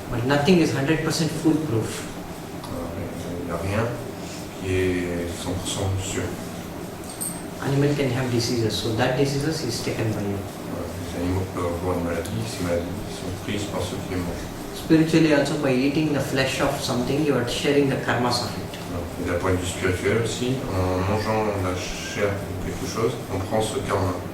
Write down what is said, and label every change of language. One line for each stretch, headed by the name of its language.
English: But nothing is 100% foolproof.
French: Il n'y a rien qui est 100% sûr.
English: Animal can have diseases, so that diseases is taken by you.
French: Les animaux peuvent avoir des maladies, ces maladies sont prises par ceux qui les mangent.
English: Spiritually also, by eating the flesh of something, you are sharing the karmas of it.
French: Et d'un point de vue spirituel aussi, en mangeant la chair de quelque chose, on prend ce karma.